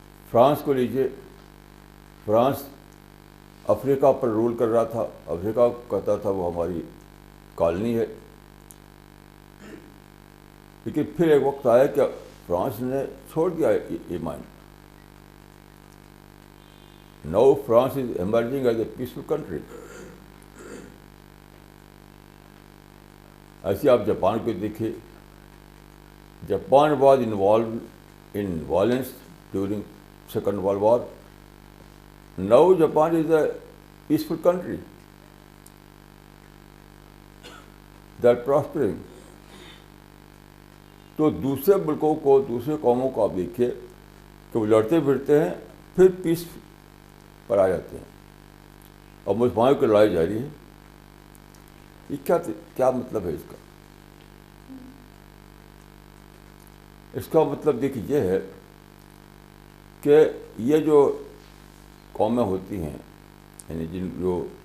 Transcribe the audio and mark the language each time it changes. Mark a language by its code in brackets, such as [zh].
[ur] France کو لیجیے, France افریقہ پر role کر رہا تھا. افریقہ کہتا تھا وہ ہماری کالونی ہے, لیکن پھر ایک وقت آیا کہ فرانس نے چھوڑ دیا یہ mind. [en] Now France is emerging as a peaceful country. [ur] ایسے آپ جاپان کو دیکھیے, [en] Japan was involved in violence during second world war. Now Japan is a peaceful country that prospering. [ur] تو دوسرے ملکوں کو, دوسرے قوموں کو آپ دیکھیے کہ وہ لڑتے پھرتے ہیں پھر پیس پر آ جاتے ہیں, اور مسلمانوں کی لڑائی جاری ہے. یہ کیا مطلب ہے اس کا؟ اس کا مطلب دیکھیے یہ ہے کہ یہ جو قومیں ہوتی ہیں, یعنی جو